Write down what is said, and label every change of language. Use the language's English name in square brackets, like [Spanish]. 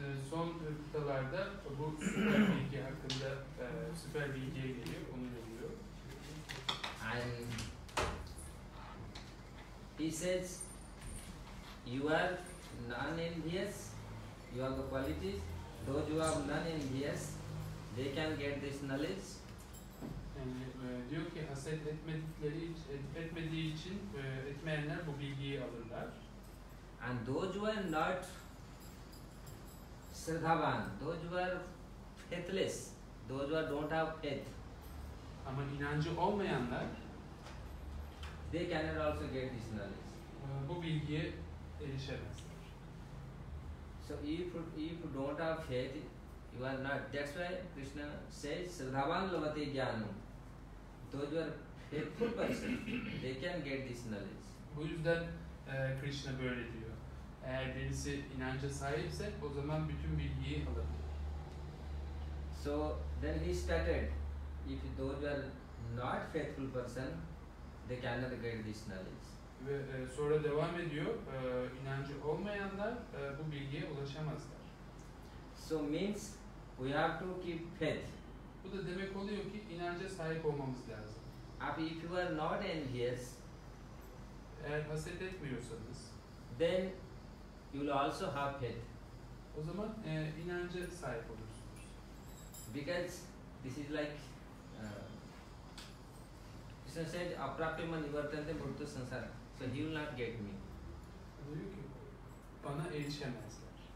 [Turkish] Son kıtalarda bu süper bilgi hakkında süper bilgiye geliyor, onu veriyor. [English] And he says, you are non-envious, you have the qualities, those who are non-envious, they can get this knowledge. [Turkish] Yani diyor ki haset etmediği için etmeyenler bu bilgiyi alırlar. [English] And those who are not Shraddhavan, those who are faithless, those who don't have faith, [Turkish] Ama inancı olmayanlar [English] they cannot also get this knowledge. [Turkish] Bu bilgiye erişemezler. [English] So if you don't have faith, you are not. That's why Krishna says, [Sanskrit] Shraddhavan lavate jnanam. [English] Those who are faithful person, they can get this knowledge. [Turkish] Bu yüzden Krishna böyle diyor. Eğer birisi inanca sahipse o zaman bütün bilgiyi alabilir. [English] So then he started, if those who are not faithful person, they cannot get this knowledge. [Turkish] Ve sonra devam ediyor, inancı olmayanlar bu bilgiye ulaşamazlar. [English] So means we have to keep faith. [Turkish] Bu da demek oluyor ki inanca sahip olmamız lazım. [English] If you are not envious, [Turkish] Eğer haset etmiyorsanız, [English] then you will also have faith. [Turkish] o zaman inanca sahip olursunuz. [English] Because this is like Krishna said, [Sanskrit] "Aprapyama nivartante murtu sansara." [English] So he will not get me. [Turkish] Diyor ki bana erişemezler.